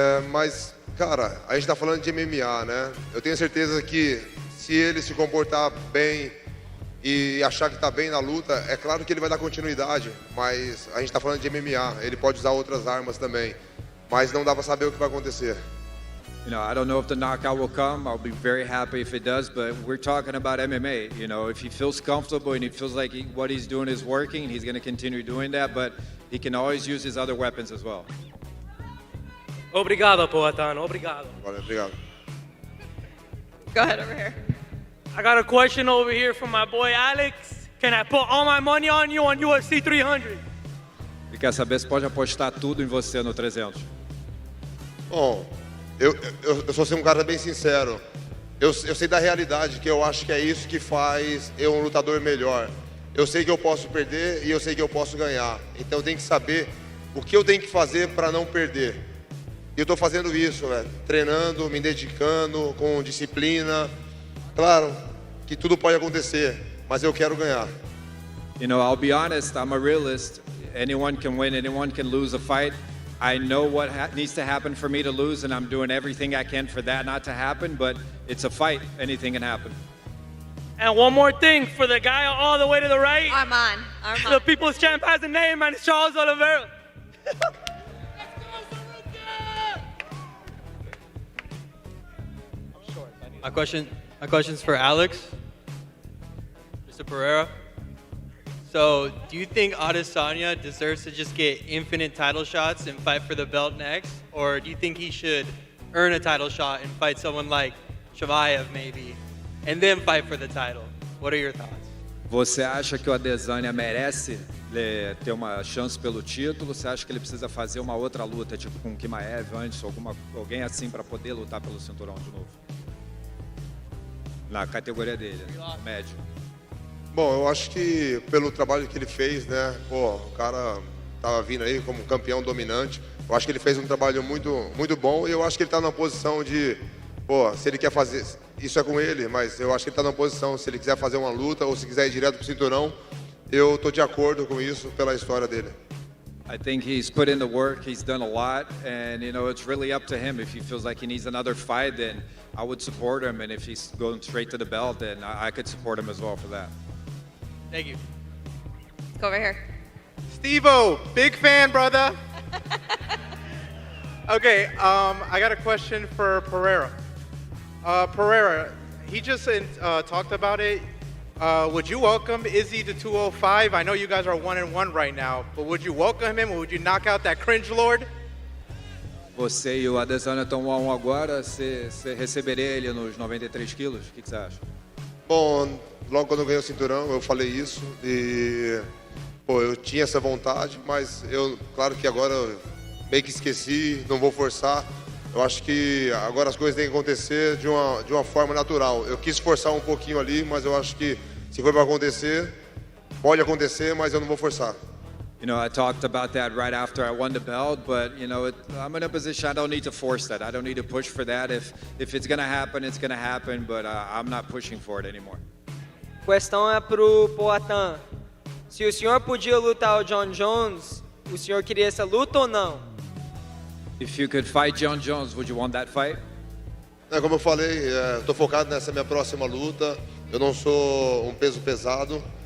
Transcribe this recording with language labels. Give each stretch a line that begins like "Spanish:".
Portuguese: Mas, cara, a gente tá falando de MMA, né? Eu tenho certeza que se ele se comportar bem e achar que tá bem na luta, é claro que ele vai dar continuidade. Mas a gente tá falando de MMA, ele pode usar outras armas também. Mas não dá pra saber o que vai acontecer.
English: You know, I don't know if the knockout will come. I'll be very happy if it does, but we're talking about MMA. You know, if he feels comfortable and he feels like what he's doing is working, he's going to continue doing that, but he can always use his other weapons as well.
Portuguese: Obrigado, Poatan. Obrigado. Valeu, obrigado.
English: Go ahead over here. I got a question over here from my boy Alex. Can I put all my money on you on UFC 300?
Portuguese: Ele quer saber se pode apostar tudo em você no 300. Bom, eu sou um cara bem sincero. Eu sei da realidade, que eu acho que é isso que faz eu um lutador melhor. Eu sei que eu posso perder e eu sei que eu posso ganhar. Então eu tenho que saber o que eu tenho que fazer para não perder. E eu estou fazendo isso, treinando, me dedicando, com disciplina. Claro que tudo pode acontecer, mas eu quero ganhar.
English: You know, I'll be honest, I'm a realist. Anyone can win, anyone can lose a fight. I know what needs to happen for me to lose, and I'm doing everything I can for that not to happen, but it's a fight. Anything can happen. And one more thing for the guy all the way to the right. Arman. The People's Champ has a name, and it's Charles Oliveira. My question's for Alex, Mr. Pereira. So, do you think Adesanya deserves to just get infinite title shots and fight for the belt next? Or do you think he should earn a title shot and fight someone like Chimaev maybe, and then fight for the title? What are your thoughts?
Portuguese: Você acha que o Adesanya merece ter uma chance pelo título? Você acha que ele precisa fazer uma outra luta, tipo com o Chimaev antes, alguém assim para poder lutar pelo cinturão de novo? Na categoria dele, médio. Bom, eu acho que pelo trabalho que ele fez, né? Pô, o cara tava vindo aí como campeão dominante. Eu acho que ele fez um trabalho muito bom e eu acho que ele tá na posição de pô, se ele quer fazer, isso é com ele, mas eu acho que ele tá na posição, se ele quiser fazer uma luta ou se quiser ir direto pro cinturão, eu tô de acordo com isso pela história dele.
English: I think he's put in the work, he's done a lot, and it's really up to him. If he feels like he needs another fight, then I would support him, and if he's going straight to the belt, then I could support him as well for that. Thank you. Let's go over here. Steve-O, big fan, brother. Okay, I got a question for Pereira. Pereira, he just talked about it. Would you welcome Izzy to 205? I know you guys are 1-1 right now, but would you welcome him or would you knock out that cringe lord?
Portuguese: Você e o Adesanya estão 1-1 agora, você receberia ele nos 93 quilos? O que você acha? Bom, logo quando eu ganhei o cinturão, eu falei isso e, pô, eu tinha essa vontade, mas claro que agora eu meio que esqueci, não vou forçar. Eu acho que agora as coisas têm que acontecer de uma forma natural. Eu quis forçar um pouquinho ali, mas eu acho que se for para acontecer, pode acontecer, mas eu não vou forçar.
English: I talked about that right after I won the belt, but I'm in a position I don't need to force that. I don't need to push for that. If it's gonna happen, it's gonna happen, but I'm not pushing for it anymore.
Portuguese: Questão é pro Poatan. Se o senhor podia lutar o John Jones, o senhor queria essa luta ou não?
English: If you could fight John Jones, would you want that fight?
Portuguese: Como eu falei, estou focado nessa minha próxima luta. Eu não sou um peso pesado.